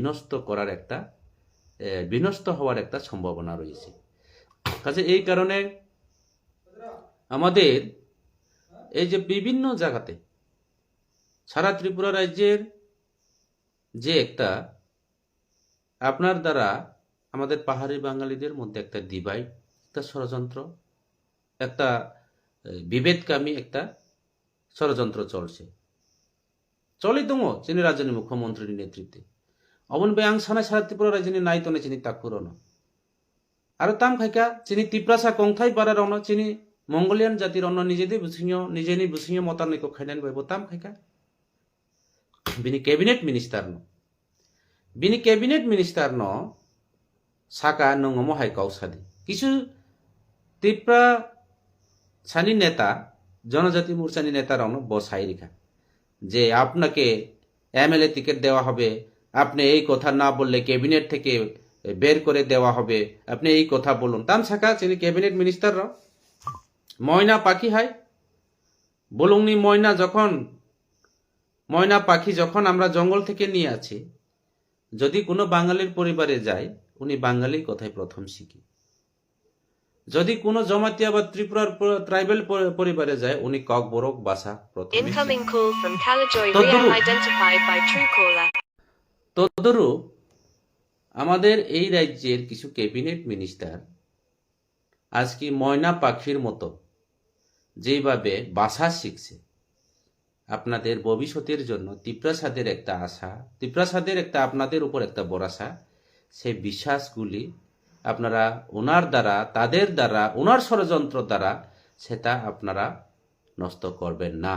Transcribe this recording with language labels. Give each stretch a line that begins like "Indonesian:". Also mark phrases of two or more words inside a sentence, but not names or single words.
Bangla: বিনষ্ট হওয়ার একটা সম্ভাবনা রয়েছে কাজে এই কারণে আমাদের এই যে বিভিন্ন জায়গাতে সারা ত্রিপুরা রাজ্যের যে একটা আপনার দ্বারা আমাদের পাহাড়ি বাঙালিদের মধ্যে একটা ডিভাইড একটা ষড়যন্ত্র একটা বিভেদকামী একটা ষড়যন্ত্র চলে
Kok Borok: দङ जोंनि रायजोनि मुख्यमंत्रीनि नेतृत्वे अबनिफ्राय आं सानाय सारा त्रिपुरा रायजोनि नायतोनो जोंनि ताकुरनो आरो ताम खायका जोंनि तिप्रासा कंथाय बारारावनो जोंनि मंगोलियान जातिरावनो निजेनि बुसिङाव मतारनिखौ खायनानै बायबो ताम खायका बिनि कैबिनेट मिनिस्टार न साका नङो महाय गावसादि किछु त्रिपुरा सानि नेता जनजाति मोर्चानि नेतारावनो बसाई
Bangla: রেখা যে আপনাকে এমএলএ টিকিট দেওয়া হবে, আপনি এই কথা না বললে ক্যাবিনেট থেকে বের করে দেওয়া হবে, আপনি এই কথা বলুন।
Kok Borok: তাম সাকা
Bangla: যিনি ক্যাবিনেট মিনিস্টার ময়না পাখি হয় বলুংনি ময়না পাখি যখন আমরা জঙ্গল থেকে নিয়ে আছি, যদি কোনো বাঙালির পরিবারে যায় উনি বাঙালির কথাই প্রথম শিখি, যদি কোনো জমাতিয়া বা ত্রিপুরার ট্রাইবেল পরিবারে যায় উনি ককবরক ভাষা প্রথম
English: Incoming call from Kalajoy Toduru. re-identified by Truecaller.
Bangla: তদুরু আমাদের এই রাজ্যের কিছু ক্যাবিনেট মিনিস্টার আজকে ময়না পাখির মতো যেভাবে ভাষা শিখছে, আপনাদের ভবিষ্যতের জন্য ত্রিপ্রাসাদের একটা আশা, ত্রিপ্রাসাদের একটা আপনাদের উপর একটা ভরসা, সেই বিশ্বাসগুলি আপনারা ওনার দ্বারা, তাদের দ্বারা, ওনার ষড়যন্ত্র দ্বারা সেটা আপনারা নষ্ট করবেন না।